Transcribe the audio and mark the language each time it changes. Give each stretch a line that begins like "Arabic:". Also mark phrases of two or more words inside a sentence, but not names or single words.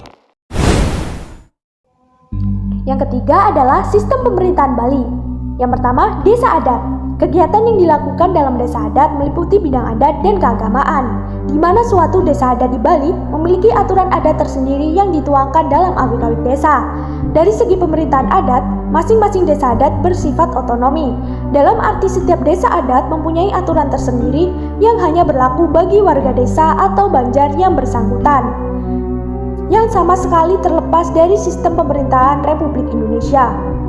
Indonesian: Yang ketiga adalah sistem pemerintahan Bali. Yang pertama, desa adat. Kegiatan yang dilakukan dalam desa adat meliputi bidang adat dan keagamaan, di mana suatu desa adat di Bali memiliki aturan adat tersendiri yang dituangkan dalam awik-awik desa. Dari segi pemerintahan adat, masing-masing desa adat bersifat otonomi. Dalam arti setiap desa adat mempunyai aturan tersendiri yang hanya berlaku bagi warga desa atau banjar yang bersangkutan, yang sama sekali terlepas dari sistem pemerintahan Republik Indonesia.